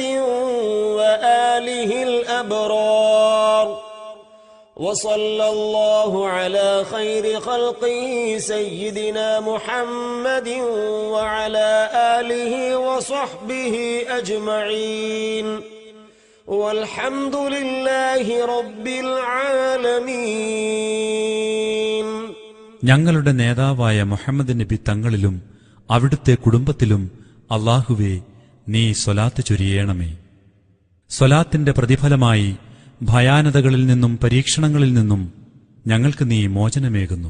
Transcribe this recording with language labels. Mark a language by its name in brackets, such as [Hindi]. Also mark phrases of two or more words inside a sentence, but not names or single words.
[Arabic] وآله الأبرار وصلى الله على خير خلقه سيدنا محمد وعلى آله وصحبه أجمعين والحمد لله رب العالمين. [Malayalam] ഞങ്ങളുടെ നേതാവായ മുഹമ്മദ് നബി തങ്ങളിലും അവിടുത്തെ കുടുംബത്തിലും അല്ലാഹുവേ നീ സ്വലാത്ത് ചൊരിയണമേ. സ്വലാത്തിന്റെ പ്രതിഫലമായി ഭയാനതകളിൽ നിന്നും പരീക്ഷണങ്ങളിൽ നിന്നും ഞങ്ങൾക്ക് നീ മോചനമേകുന്നു.